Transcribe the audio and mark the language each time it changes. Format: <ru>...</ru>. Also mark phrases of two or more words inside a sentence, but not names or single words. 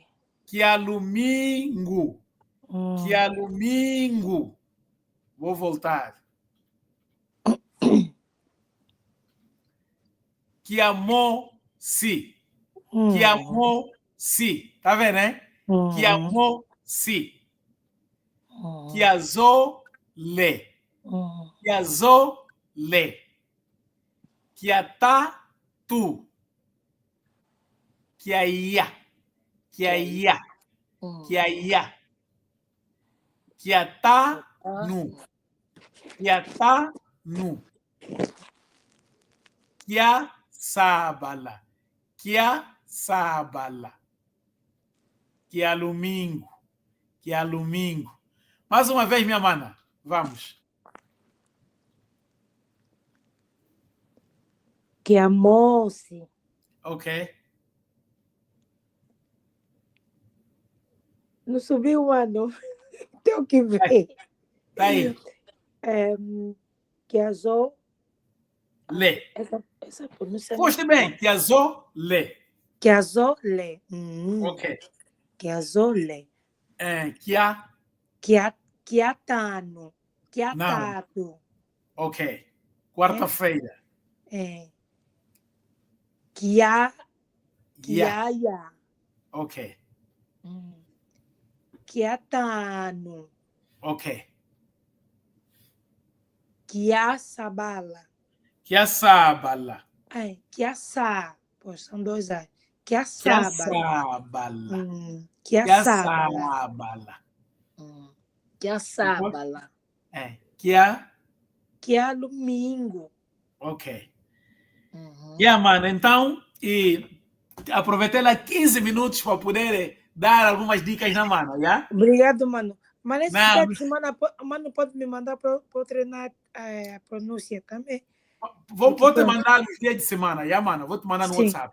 <kmb>Chialumingo. Chialumingo.</kmb> <pt>Vou voltar. Chiamosi. Chiamosi. Tá vendo, né?</pt> <kmb>Chiamosi. Chiazole. Chiazole. Chiatatu. Chiaia. Chiaia. Chiaia. Chiatanu. Chiatanu. Chiaçabala. Chiaçabala. Chialumingo. Chialumingo.</kmb> <pt>Mais uma vez, minha mana. Vamos.</pt> <kmb>Chiamosi.</kmb> <pt>Ok. Não subiu o ano. Tenho que ver. Tá aí.</pt> <kmb>Chiazole.</kmb> <pt>Lê. Essa pronúncia Foste bem.</pt> <kmb>Chiazole. Chiazole.</kmb> <pt>Ok.</pt> <kmb>Chiazole. Chiatano. Chiatato.</kmb> <pt>Ok. Quarta-feira.</pt> <kmb>Chiaia.</kmb> <pt>Ok.</pt> <kmb>Kiatano.</kmb> <pt>Ok.</pt> <kmb>Kiasabala. Kiasabala. Kiasa.</kmb> <pt>Pois são dois A.</pt> <kmb>Kiasabala. Kiasabala. Kiasabala. Kiasabala. Kialumingo.</kmb> <pt>Ok. Yeah, mano. Então, e aproveitei lá 15 minutos para poder dar algumas dicas na mano, yeah? Obrigado, mano. Mas esse Não. dia de semana, mano, pode me mandar para eu treinar a pronúncia também? Vou te mandar nos dias de semana, yeah, mano? Vou te mandar no WhatsApp.</pt>